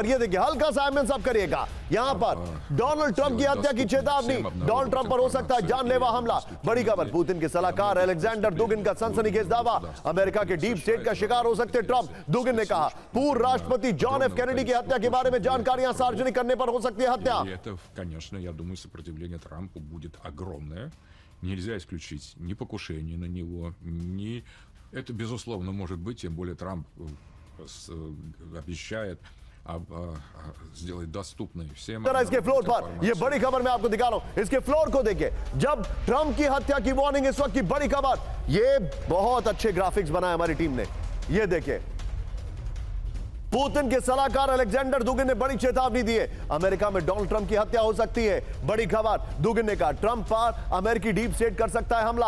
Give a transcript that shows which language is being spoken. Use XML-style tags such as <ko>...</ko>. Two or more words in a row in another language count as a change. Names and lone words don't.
<hi>ये देखिए, हल्का सा एमएन साहब करिएगा। यहां पर डोनाल्ड ट्रंप की हत्या की चेतावनी। डोनाल्ड ट्रंप पर हो सकता है जानलेवा हमला। बड़ी खबर, पुतिन के सलाहकार अलेक्जेंडर दुगिन का सनसनीखेज दावा। अमेरिका के</hi> <en>deep state</en> <hi>का शिकार हो सकते ट्रंप, दुगिन ने कहा। पूर्व राष्ट्रपति जॉन एफ कैनेडी की हत्या के बारे में जानकारियां सार्वजनिक करने पर हो सकती है हत्या।</hi> <ru>Конечно, я думаю, сопротивление Трампу будет огромное. Нельзя исключить ни покушение на него, ни... Это, безусловно, может быть, тем более Трамп обещает сделать доступной всем.</ru> <hi>इसके फ्लोर पर ये बड़ी खबर मैं आपको दिखा रहा हूं। इसके फ्लोर को देखिए, जब ट्रंप की हत्या की वार्निंग, इस वक्त की बड़ी खबर। ये बहुत अच्छे ग्राफिक्स बनाए हमारी टीम ने। ये देखिए, पुतिन के सलाहकार अलेक्जेंडर दुगिन ने बड़ी चेतावनी दी है। अमेरिका में डोनाल्ड ट्रंप की हत्या हो सकती है। बड़ी खबर, दुगिन ने कहा ट्रंप पर अमेरिकी</hi> <en>deep state</en> <hi>कर सकता है हमला।</hi>